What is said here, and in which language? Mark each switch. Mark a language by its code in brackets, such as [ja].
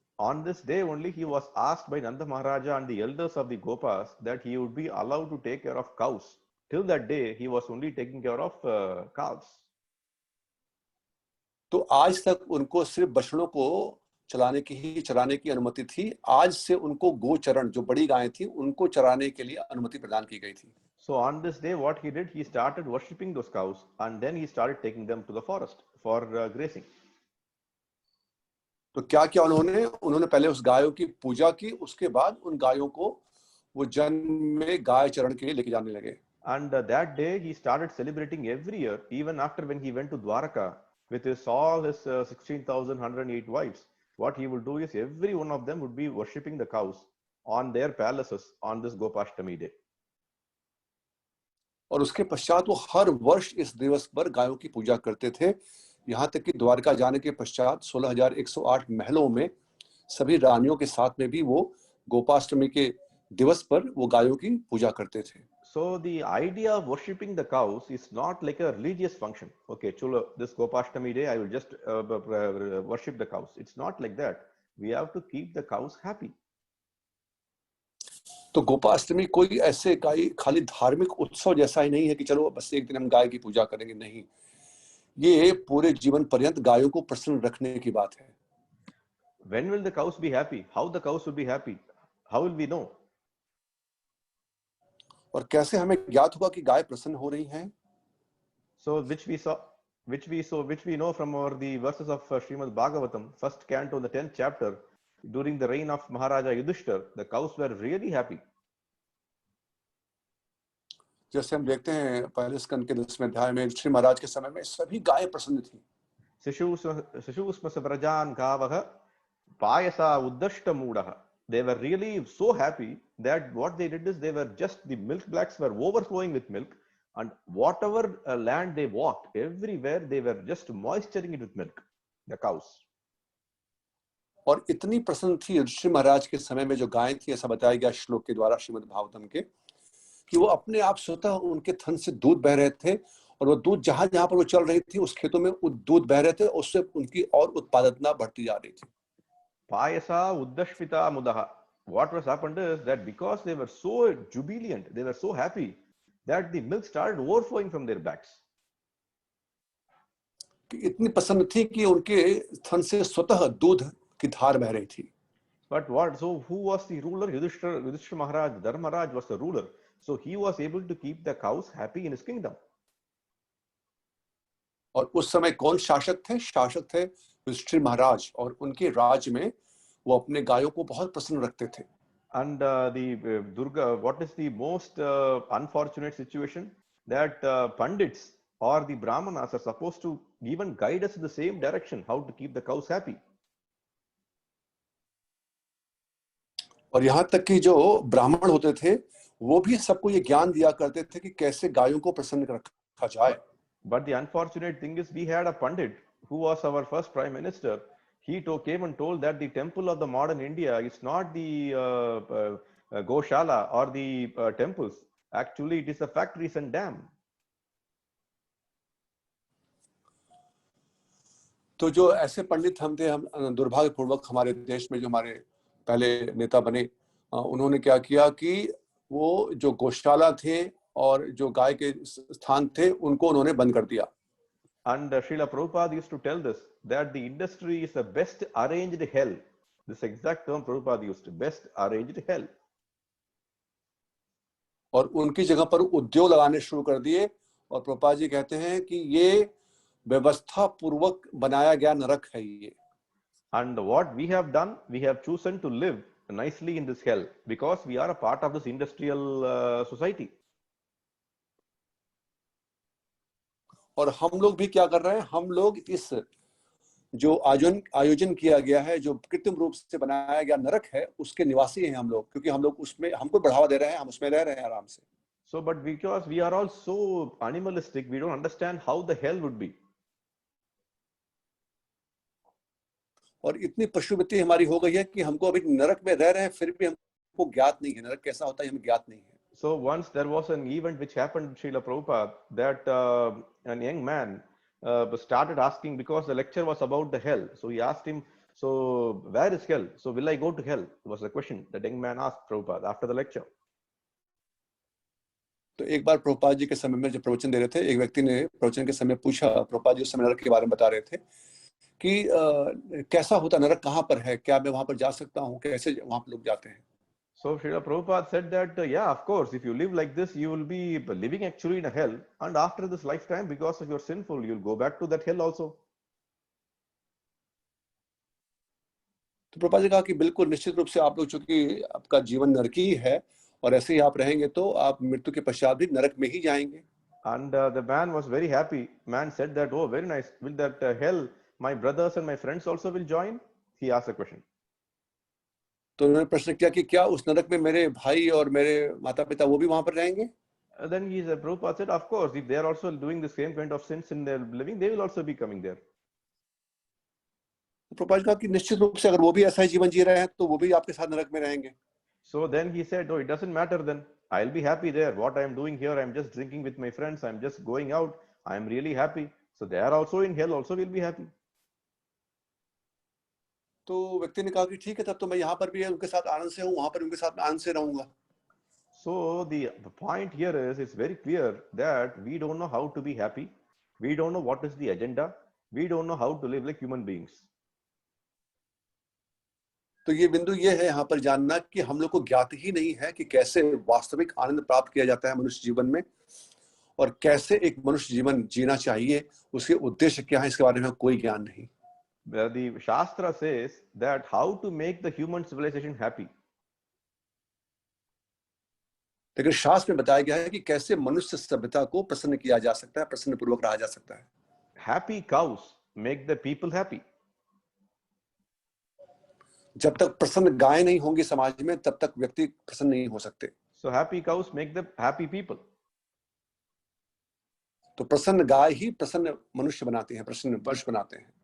[en] On this day only he was asked by Nanda Maharaja and the elders of the Gopas that he would be allowed to take care of cows. Till that day he was only taking care of calves. [hi] तो आज तक उनको सिर्फ बछड़ों को चराने की अनुमति थी. आज से उनको गोचरण, जो बड़ी गायें थी, उनको चराने के लिए अनुमति प्रदान की गई थी. [en] So on this day what he did, he started worshipping those cows and then he started taking them to the forest for grazing. [hi] तो क्या क्या उन्होंने पहले उस गायों की पूजा की, उसके बाद उन गायों को वो जन में गाय चरण के लिए लेके जाने लगे. [en] And that day he started celebrating every year, even after when he went to Dwaraka with all his 16,108 wives. What he will do is every one of them would be worshipping the cows on their palaces on this Gopashtami day. [hi] और उसके पश्चात वो हर वर्ष इस दिवस पर गायों की पूजा करते थे, यहाँ तक कि द्वारका जाने के पश्चात 16,108 महलों में सभी रानियों के साथ में भी वो गोपाष्टमी के दिवस पर वो गायों की पूजा करते थे. [en] So the idea of worshipping the cows is not like a religious function. Okay, chulo, this Gopashtami day I will just worship the cows. It's not like that. We have to keep the cows happy. [hi] तो गोपाष्टमी कोई ऐसे खाली धार्मिक उत्सव जैसा ही नहीं है कि चलो बस एक दिन हम गाय की पूजा करेंगे, नहीं, ये पूरे जीवन पर्यंत गायों को प्रसन्न रखने की बात है. [en] When will the cows be happy? How the cows will be happy? How will we know? [hi] और कैसे हमें ज्ञात होगा कि गाय प्रसन्न हो रही हैं? [en] So which we know from the verses of Srimad Bhagavatam, first canto, the 10th chapter, during the reign of Maharaja Yudhishthir, the cows were really happy. [hi] जैसे हम देखते हैं पहले स्कंद के 10वें अध्याय में श्री महाराज के समय में सभी गायें प्रसन्न थी. [sa] शिशुस्म सव्रजान गावः पायसा उद्दष्ट मूढ़ः. [en] They were really so happy that what they did is the milk blacks were overflowing with milk, and whatever land they walked, everywhere they were just moisturing it with milk, the cows. [hi] और इतनी प्रसन्न थी ऋषि महाराज के समय में जो गायें थी, ऐसा बताया गया श्लोक के द्वारा श्रीमद् भागवतम के, कि वो अपने आप स्वतः उनके थन से दूध बह रहे थे, और वो दूध जहां जहां पर वो चल रही थी उस खेतों में दूध बह रहे थे, उससे उनकी और उत्पादकता बढ़ती जा रही थी. [sa] Payasa uddashvita mudaha. [en] What was happened is that because they were so jubilant, they were so happy that the milk started overflowing from their backs. [hi] इतनी प्रसन्न थी कि उनके थन से स्वतः दूध की धार बह रही थी. [en] But who was the ruler? Yudhishthira Maharaj, Dharmaraj was the ruler. So he was able to keep the cows happy in his kingdom. [hi] और उस समय कौन शासक थे? शासक थे युधिष्ठिर महाराज, और उनके राज में वो अपने गायों को बहुत प्रसन्न रखते थे. [en] And Durga, what is the most unfortunate situation? That Pandits or the Brahmanas are supposed to even guide us in the same direction, how to keep the cows happy. [hi] और यहाँ तक कि जो ब्राह्मण होते थे वो भी सबको ये ज्ञान दिया करते थे कि कैसे गायों को प्रसन्न रखा जाए. [en] But the unfortunate thing is we had a Pandit who was our first Prime Minister. He came and told that the temple of the modern India is not the Goshala or the temples. Actually, it is the factories and dam. [hi] तो जो ऐसे पंडित हम थे, हम दुर्भाग्यपूर्वक हमारे देश में जो हमारे पहले नेता बने, उन्होंने क्या किया कि वो जो गौशाला थे और जो गाय के स्थान थे उनको उन्होंने बंद कर दिया. [en] And Srila Prabhupada used to tell this, that the industry is the best arranged hell. This exact term Prabhupada used, best arranged hell. [hi] और उनकी जगह पर उद्योग लगाने शुरू कर दिए। और प्रभुपाद जी कहते हैं कि ये व्यवस्था पूर्वक बनाया गया नरक है ये। [en] And what we have done, we have chosen to live nicely in this hell because we are a part of this industrial society. [hi] और हम लोग भी क्या कर रहे हैं, हम लोग इस जो आयोजन किया गया है, जो कृत्रिम रूप से बनाया गया नरक है, उसके निवासी हैं हम लोग, क्योंकि हम लोग उसमें हमको बढ़ावा दे रहे हैं, हम उसमें रह रहे हैं आराम से। [en] So, but because we are all so animalistic, we don't understand how the hell would be. [hi] और इतनी पशुवृत्ति हमारी हो गई है कि हमको अभी नरक में रह रहे हैं, फिर भी हमको ज्ञात नहीं है नरक कैसा होता है, हमें ज्ञात नहीं है। [en] So once there was an event which happened, Srila Prabhupada, that a young man started asking, because the lecture was about the hell. So he asked him, so where is hell? So will I go to hell? Was the question that young man asked Prabhupada after the lecture. [hi] तो एक बार प्रभुपाद जी के समय में जब प्रवचन दे रहे थे, एक व्यक्ति ने प्रवचन के समय पूछा, प्रभुपाद जी उस समय नरक के बारे में बता रहे थे कि कैसा होता नरक, कहाँ पर है, क्या मैं वहां पर जा सकता हूँ, कैसे वहां पर लोग जाते हैं। [en] So Srila Prabhupada said that, yeah, of course, if you live like this, you will be living actually in a hell. And after this lifetime, because of your sinful, you'll go back to that hell also. [hi] तो प्रभुपाद जी कहा कि बिल्कुल निश्चित रूप से आप लोग, चूंकि आपका जीवन नरकी है और ऐसे ही आप रहेंगे तो आप मृत्यु के पश्चात भी नरक में ही जाएंगे। [en] And the man was very happy. Man said that, oh, very nice. Will that hell, my brothers and my friends also will join? He asked a question. [hi] तो उन्होंने प्रश्न किया कि क्या उस नरक में मेरे भाई और मेरे माता पिता वो भी वहां पर रहेंगे? [en] Then Prabhupada said, of course, if they are also doing the same kind of sins in their living, they will also be coming there. [hi] Prabhupada ji कहा कि निश्चित रूप से अगर वो भी ऐसा ही जीवन जी रहे हैं तो वो भी आपके साथ नरक में रहेंगे। [en] So then he said, oh, it doesn't matter then. I'll be happy there. What I am doing here, I'm just drinking with my friends. I'm just going out. I'm really happy. So they are also in hell, also will be happy. [hi] तो व्यक्ति ने कहा कि ठीक है, तब तो मैं यहाँ पर भी उनके साथ आनंद से हूँ, वहां पर उनके साथ आनंद से रहूंगा। [en] So the point here is, it's very clear that we don't know how to be happy. We don't know what is the agenda. We don't know how to live like human beings. [hi] तो ये बिंदु ये है यहाँ पर जानना कि हम लोग को ज्ञात ही नहीं है कि कैसे वास्तविक आनंद प्राप्त किया जाता है मनुष्य जीवन में, और कैसे एक मनुष्य जीवन जीना चाहिए, उसके उद्देश्य क्या है, इसके बारे में कोई ज्ञान नहीं। [en] The Shastra says that how to make the human civilization happy. [hi] लेकिन शास्त्र में बताया गया है कि कैसे मनुष्य सभ्यता को प्रसन्न किया जा सकता है, प्रसन्न पूर्वक रहा जा सकता है। [en] Happy cows make the people happy. [hi] जब तक प्रसन्न गाय नहीं होंगी समाज में, तब तक व्यक्ति प्रसन्न नहीं हो सकते। [en] So happy cows make the happy people. [hi] तो प्रसन्न गाय ही प्रसन्न मनुष्य बनाते हैं, प्रसन्न पुरुष बनाते हैं।